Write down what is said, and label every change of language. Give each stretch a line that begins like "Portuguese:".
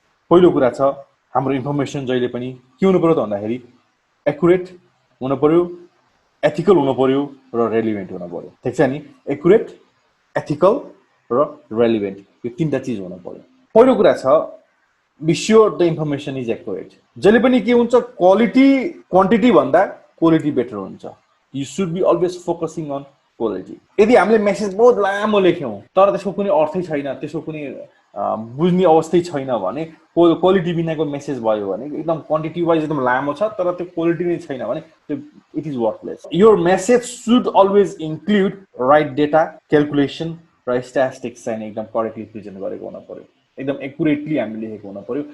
Nepali: पहिलो कुरा छ हाम्रो इन्फर्मेसन जहिले पनि के हुनु पर्यो त भन्दाखेरि एक्युरेट हुनु पर्यो, एथिकल हुनु पर्यो र रेलिभेन्ट हुनु पर्यो। ठिक छ नि? एक्युरेट, एथिकल र रेलिभेन्ट यो तीनटा चीज हुनु पर्यो।
English: पहिलो कुरा छ be sure the information is accurate.
Nepali: जहिले पनि के हुन्छ क्वालिटी क्वान्टिटी भन्दा क्वालिटी बेटर हुन्छ।
English: You should be always focusing on quality.
Nepali: यदि हामीले मेसेज बहुत लामो लेख्यौँ तर त्यसको कुनै अर्थै छैन, त्यसको कुनै बुझ्ने अवस्थै छैन भने क्वालिटी बिनाको मेसेज भयो भने एकदम क्वान्टिटी वाइज एकदम लामो छ तर त्यो क्वालिटी नै छैन भने त्यो
English: It is worthless. Your message should always include right data,
Nepali: calculation र स्ट्याटिस्टिक्स चाहिँ एकदम करेक्टली प्रेजेन्ट गरेको हुन पर्यो, एकदम एक्युरेटली हामीले लेखेको हुन पर्यो।